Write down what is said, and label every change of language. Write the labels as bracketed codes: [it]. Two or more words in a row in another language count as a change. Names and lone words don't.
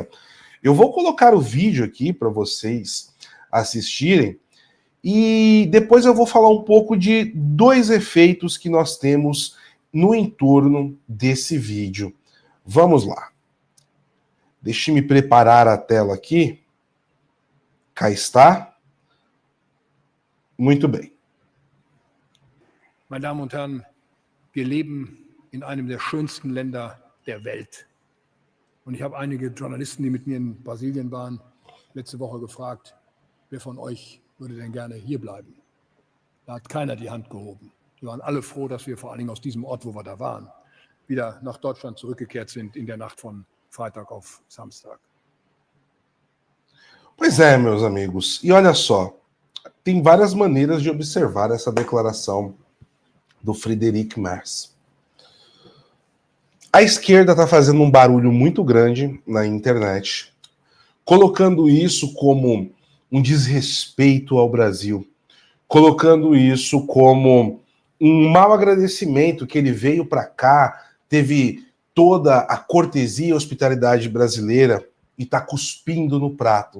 [pt] Eu vou colocar o vídeo aqui para vocês assistirem e depois eu vou falar um pouco de dois efeitos que nós temos no entorno desse vídeo. Vamos lá. Deixe-me preparar a tela aqui. Cá está. Muito bem. [de] Meine Damen und Herren, wir leben in einem der schönsten Länder der Welt. Und ich habe einige Journalisten, die mit mir in Brasilien waren, letzte Woche gefragt, wer von euch würde denn gerne hier bleiben? Da hat keiner die Hand gehoben. Die waren alle froh, dass wir vor allen Dingen aus diesem Ort, wo wir da waren, wieder nach Deutschland zurückgekehrt sind in der Nacht von Freitag auf Samstag. [pt] Pois é, meus amigos. E olha só, tem várias maneiras de observar essa declaração do Friedrich Merz. A esquerda está fazendo um barulho muito grande na internet, colocando isso como um desrespeito ao Brasil, colocando isso como um mau agradecimento que ele veio para cá, teve toda a cortesia e hospitalidade brasileira e está cuspindo no prato.